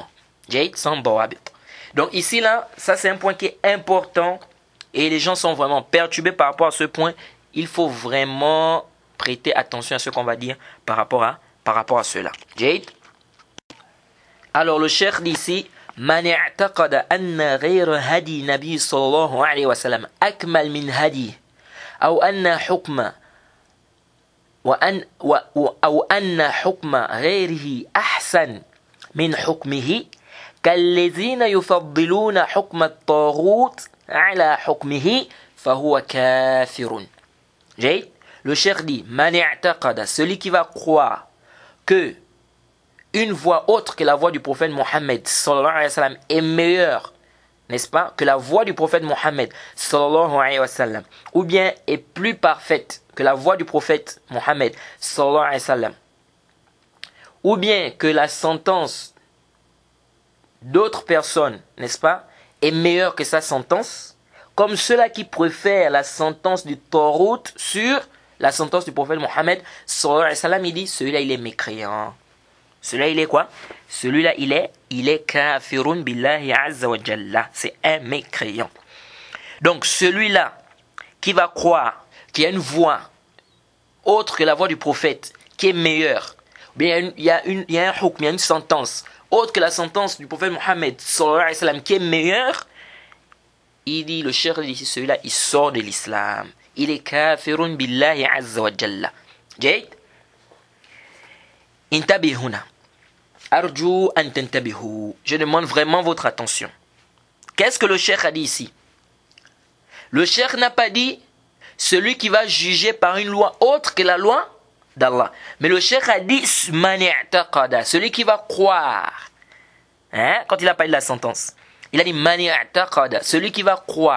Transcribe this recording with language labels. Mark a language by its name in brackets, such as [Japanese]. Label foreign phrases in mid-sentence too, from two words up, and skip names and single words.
[French] Sans bawabit. Donc ici là, ça c'est un point qui est important et les gens sont vraiment perturbés par rapport à ce point. Il faut vraiment prêter attention à ce qu'on va dire par rapport à cela. Alors le cheikh dit ici [Arabic] من اعتقد أن غير هدي النبي صلى الله عليه وسلم أكمل من هدي أو أن حكم أو أن حكم غيره أحسن من حكمه كالذين يفضلون حكم الطاغوت على حكمه فهو كافر. [French] Le cheikh dit [Arabic] من اعتقد, [French] celui qui va croire que une voie autre que la voie du prophète Mohammed [Arabic] صلى الله عليه و [French] sallam est meilleure, n'est-ce pas, que la voie du prophète Mohammed [Arabic] صلى الله عليه وسلم, [French] ou bien est plus parfaite que la voie du prophète Mohammed [Arabic] صلى الله عليه وسلم, [French] ou bien que la sentence d'autres personnes, n'est-ce pas, est meilleure que sa sentence, comme ceux-là qui préfèrent la sentence du Tawhut sur la sentence du prophète Mohammed [Arabic] صلى الله عليه وسلم, [French] il dit celui-là il est mécréant. Celui-là il est quoi? Celui-là il est [Arabic] كافر بالله عز وجل. [French] C'est un mécréant. Donc celui-là qui va croire qu'il y a une voie autre que la voie du prophète qui est meilleure, bien il y a un hukm, il y a une sentence autre que la sentence du prophète Mohammed [Arabic] صلى الله عليه وسلم [French] qui est meilleure, il dit, le cheikh dit, celui-là il sort de l'islam. Il est [Arabic] كافر بالله عز وجل. انتبهونا. أرجو أن تنتبهوا. [French] Je demande vraiment votre attention. Qu'est-ce que le cheikh a dit ici? Le cheikh n'a pas dit celui qui va juger par une loi autre que la loi d'Allah. Mais le cheikh a dit [Arabic] من اعتقد, [French] celui qui va croire. Quand il a parlé de la sentence, il a dit [Arabic] من اعتقد, [French] celui qui va croire.